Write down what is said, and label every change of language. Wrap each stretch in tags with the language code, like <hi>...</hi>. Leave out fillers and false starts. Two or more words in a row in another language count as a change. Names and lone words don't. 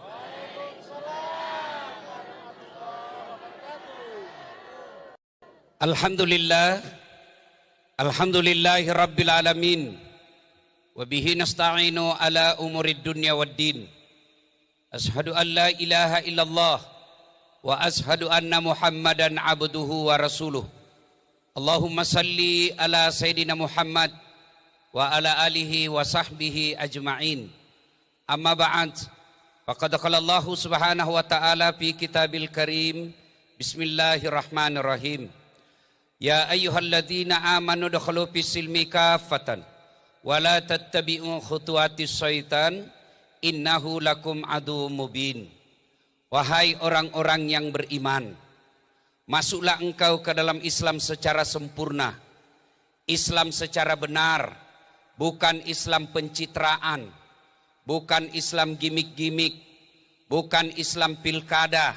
<ar>الحمد لله الحمد لله رب العالمين, وبه نستعين على أمور الدنيا والدين. أشهد أن لا إله إلا الله وأشهد أن محمدا عبده ورسوله. اللهم صل على سيدنا محمد وعلى آله وصحبه أجمعين. أما بعد فقد قال الله سبحانه وتعالى في الكتاب الكريم بسم الله الرحمن الرحيم. يا أيها الذين آمنوا ادخلوا في السلم كافة ولا تتبعوا خطوات الشيطان إنه لكم عدو مبين.</ar> <id>Wahai orang-orang yang beriman, masuklah engkau ke dalam Islam secara sempurna, Islam secara benar, bukan Islam pencitraan, bukan Islam gimik-gimik, bukan Islam pilkada.</id>